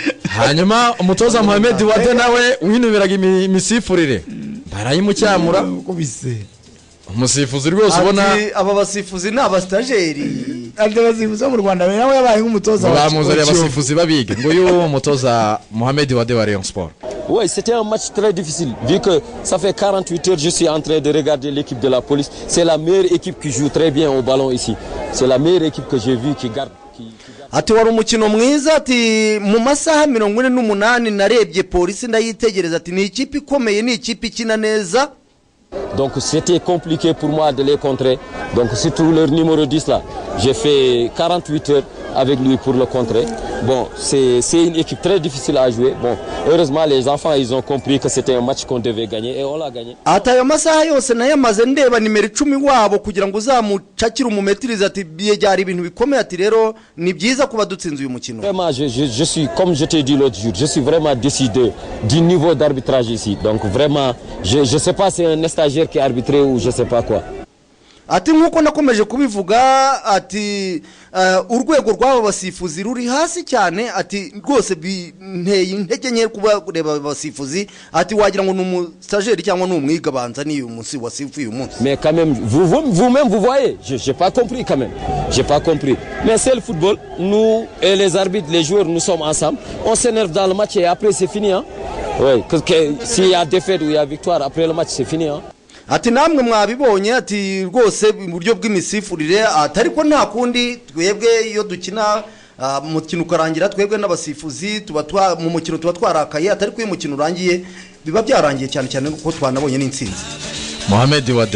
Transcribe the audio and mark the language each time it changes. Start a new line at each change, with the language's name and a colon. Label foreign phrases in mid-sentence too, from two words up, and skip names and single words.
Kinyarwanda: hanyuma umutoza Mohamed Wade nawe winubiraga imisifurire barayimucyamura kubise umusifuzi rwose ubona aba basifuzi ni abastajeri ande basifuzi mu Rwanda nawe yabaye nk'umutoza bamuzariye abasifuzi babige ngo uyu umutoza Mohamed Wade wa Rayon Sport.
French: Oui, c'était un match très difficile vu que ça fait 48 heures je suis en train de regarder l'équipe de la police. C'est la meilleure équipe qui joue très bien au ballon ici. C'est la meilleure équipe que j'ai vue qui garde
Kinyarwanda: ati wari umukino mwiza ati mu masaha 48 narebye polisi ndayitegereza ati ni ikipe ikomeye ni ikipe ikina neza.
French: Donc c'était compliqué pour moi de les contrer. Donc surtout leur numéro 10 là, j'ai fait 48 heures avec lui pour le contrer. Bon, c'est une équipe très difficile à jouer. Bon, heureusement les enfants ils ont compris que c'était un match qu'on devait gagner et on l'a gagné.
Kinyarwanda: Atayo masaha yose nayamaze ndeba nimero 10 wabo kugira ngo uzamucakira umumetiriza ati byari ibintu bikomeye ati rero ni byiza kuba dutsinze uyu mukino.
French: Vraiment je suis comme je t'ai dit l'autre jour, je suis vraiment décidé du niveau d'arbitrage ici. Donc vraiment je sais pas c'est un stagiaire qui a arbitré ou je sais pas quoi.
Kinyarwanda: Ati nkuko nakomeje kubivuga ati urwego rw'aba basifuzi ruri hasi cyane ati rwose binteye intege nke kuba kureba abasifuzi ati wagira ngo n'umustajeri cyangwa n'umwiga banza ni uyu munsi wasifu uyu munsi.
French: Mais quand même vous-même vous voyez, j'ai pas compris quand même. J'ai pas compris. Mais c'est le football, nous et les arbitres, les joueurs nous sommes ensemble. On s'énerve dans le match et après c'est fini hein. Oui, s'il y a défaite ou il y a victoire après le match c'est fini hein.
Kinyarwanda: Ati namwe mwabibonye ati rwose buryo bw'imisifurire atari ko nta kundi twebwe iyo dukina mukino ukarangira twebwe n'abasifuzi tuba mu mukino tuba twarakaye atari ko uyu mukino urangiye biba byarangiye cyane cyane kuko twanabonye n'intsinzi. Mohamed Wade